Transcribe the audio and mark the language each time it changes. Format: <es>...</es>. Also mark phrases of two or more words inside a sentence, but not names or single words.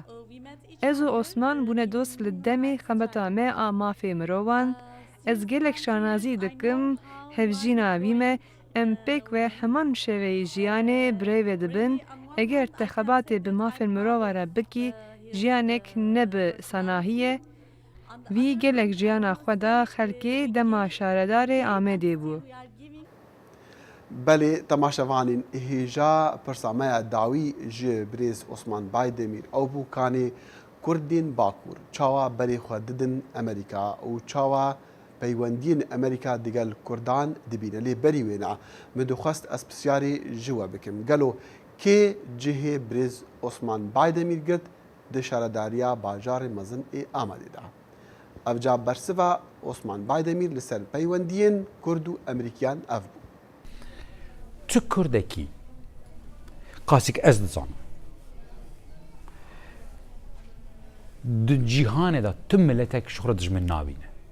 <ku>Ez û Osman bûne dost li demê xebata me a mafê mirovan, ez gelek şanazî dikim hevjîna wî me em pêk ve heman şeveyê jiyanê birêve dibin eger te xebatê bi mafên mirova re bikî jiyanek ne bi sanahiyê wî gelek jiyana xwe da xelkê dema şaredarê Amedê bû. Belê temaşevanên hêja pirsameya dawî ji birêz Osman Baydemîr ew bû kanê کوردین باکوور چاوا بەرێ خوا ددن ئەمریکا و چاوا پەیوەندیین ئەمریکا دیگەل کوردان دبینە لێ بەری وێنە من دخواست ئەس پرسیاری ژوە بکەم گەلۆ کێ جهێ برێز عوسمان بایدەمیر گرت di şaredariya bajarê mezin ê Amedê da. Ev ca bersiva Osman Baydemîr li ser peywendiyên Kurd û Emerîkiyan ev bû. Tu Kurdekî qasîk ez dizanim. Di cîhanê da tu miletek ji xwe re dijmin nabîne.</ku>